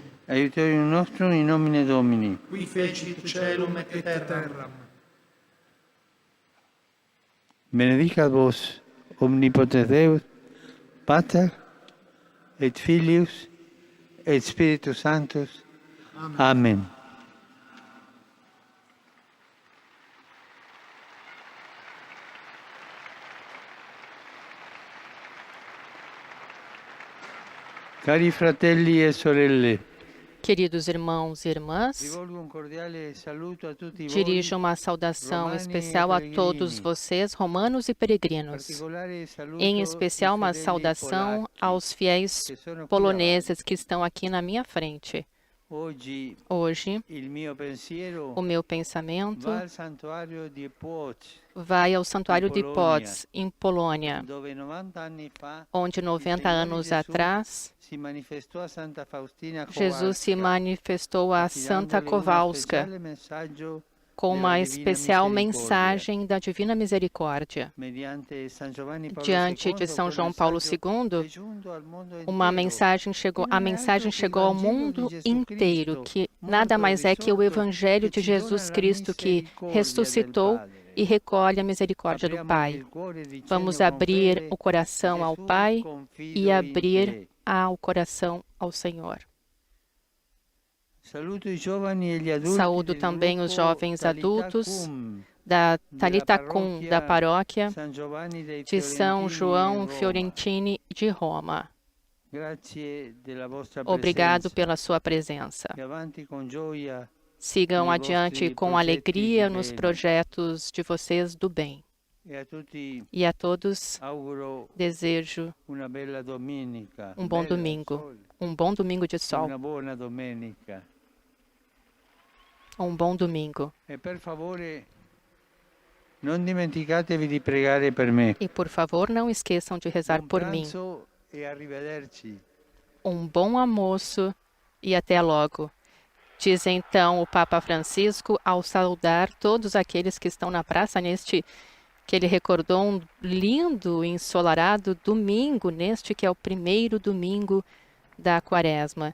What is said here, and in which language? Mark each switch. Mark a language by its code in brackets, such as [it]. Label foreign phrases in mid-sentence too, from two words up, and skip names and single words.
[la] Aiutorium nostrum in nomine Domini. Qui fecit caelum et terram. Benedicat vos, omnipotens Deus, Pater, et Filius, et Spiritus Sanctus. Amen. [it] Cari fratelli e sorelle, [pt] Queridos irmãos e irmãs, [it] rivolgo un cordiale saluto a tutti voi, [pt] dirijo uma saudação especial a todos vocês, romanos e peregrinos. [it] particolare saluto [pt] Em especial, uma [it] ai fedeli [pt] saudação [it] polacchi, [pt] aos fiéis [it] che sono qui [pt] poloneses que estão aqui na minha frente. Hoje Hoje, o meu pensamento [it] va al santuario di Płock, [pt] vai ao Santuário de Polônia, Płock, em Polônia, [it] dove 90 anni fa [pt] onde 90 anos atrás [it] si manifestou a Santa Faustina [pt] Jesus se [it] Kowalska, [pt] manifestou a Santa [it] affidandole un [pt] Kowalska [it] speciale messaggio [pt] com uma [it] della Divina [pt] especial [it] Misericordia. [pt] mensagem da Divina Misericórdia. [it] Mediante San Giovanni Paolo [pt] Diante de [it] II, [pt] São [it] quel [pt] João Paulo [it] messaggio [pt] II, [it] è giunto al mondo [pt] uma [it] intero. [pt] mensagem chegou, [it] E [pt] a [it] non è [pt] mensagem [it] altro che [pt] chegou ao [it] il Vangelo [pt] mundo [it] di Gesù [pt] inteiro, [it] Cristo, [pt] que [it] morto [pt] nada [it] e [pt] mais é que o [it] risorto, [pt] Evangelho [it] che [pt] de [it] ci dona [pt] Jesus [it] la [pt] Cristo que [it] misericordia del [pt] ressuscitou [it] Padre. [pt] e recolhe a misericórdia do [it] Apriamo [pt] Pai. [it] il cuore dicendo [pt] Vamos [it] con [pt] abrir [it] fede, [pt] o coração ao [it] Gesù, [pt] Pai [it] confido [pt] e [it] in [pt] abrir [it] te. [pt] ao coração ao Senhor. [it] Saluto i giovani e gli adulti [pt] Saúdo [it] del [pt] também os [it] gruppo [pt] jovens [it] Talita [pt] adultos [it] Cum, [pt] da [it] della [pt] Talita Cum, da paróquia [it] San Giovanni dei [pt] de São [it] Fiorentini [pt] João [it] in Roma. [pt] Fiorentini de Roma. [it] Grazie della vostra [pt] Obrigado [it] presenza. [pt] pela sua presença. [it] E avanti con gioia. [pt] Sigam [it] Nei [pt] adiante [it] vostri [pt] com [it] progetti [pt] alegria [it] di [pt] nos [it] bene. [pt] projetos de vocês do bem. [it] E a tutti [pt] E a todos [it] auguro [pt] desejo [it] una bella domenica. [pt] um bom [it] Bella, [pt] domingo. [it] sole. [pt] Um bom domingo de sol. [it] Una buona domenica. [pt] Um bom domingo. [it] E per favore non dimenticatevi di pregare per me. [pt] E por favor, não esqueçam de rezar [it] Buon [pt] por mim. [it] pranzo e arrivederci. [pt] Um bom almoço e até logo. Diz então o Papa Francisco ao saudar todos aqueles que estão na praça neste que ele recordou um lindo e ensolarado domingo, neste que é o primeiro domingo da Quaresma.